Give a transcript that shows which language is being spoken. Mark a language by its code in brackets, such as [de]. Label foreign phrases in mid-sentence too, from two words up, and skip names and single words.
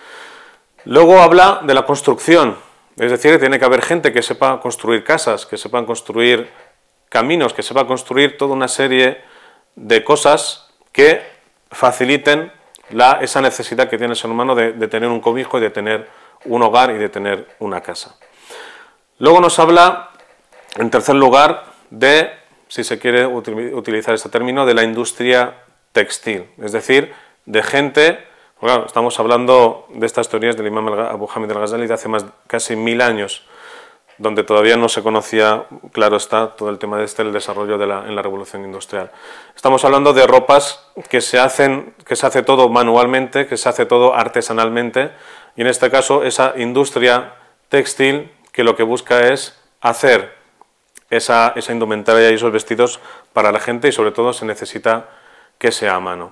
[es] Luego habla de la construcción, es decir, tiene que haber gente que sepa construir casas, que sepan construir caminos, que sepa construir toda una serie de cosas que faciliten esa necesidad que tiene el ser humano de tener un cobijo y de tener un hogar y de tener una casa. Luego nos habla, en tercer lugar, de, si se quiere utilizar este término, de la industria textil, es decir, de gente, bueno, estamos hablando de estas teorías del imam Abu Hamid al-Ghazali de hace casi 1000 años, donde todavía no se conocía, claro está, todo el tema de el desarrollo en la revolución industrial. Estamos hablando de ropas que se hace todo manualmente, que se hace todo artesanalmente, y en este caso esa industria textil que lo que busca es hacer esa indumentaria y esos vestidos para la gente y sobre todo se necesita que sea a mano.